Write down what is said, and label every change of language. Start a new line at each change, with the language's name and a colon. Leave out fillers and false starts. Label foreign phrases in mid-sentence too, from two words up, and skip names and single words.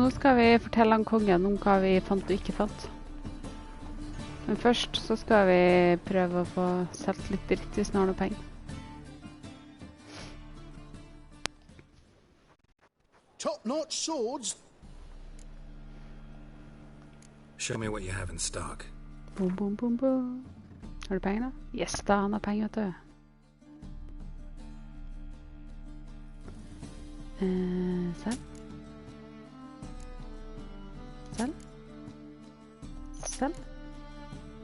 Norwegian: Nå skal vi fortelle han kongen om hva vi fant og ikke fant. Men først så skal vi prøve å få solgt litt dritt hvis vi har noe penger.
English: Top-notch swords. Show me what you have in stock. Boom, boom, boom, boom.
Norwegian: Har du penger da? Yes da, han har penger, vet du. Selv. Selv. Selv.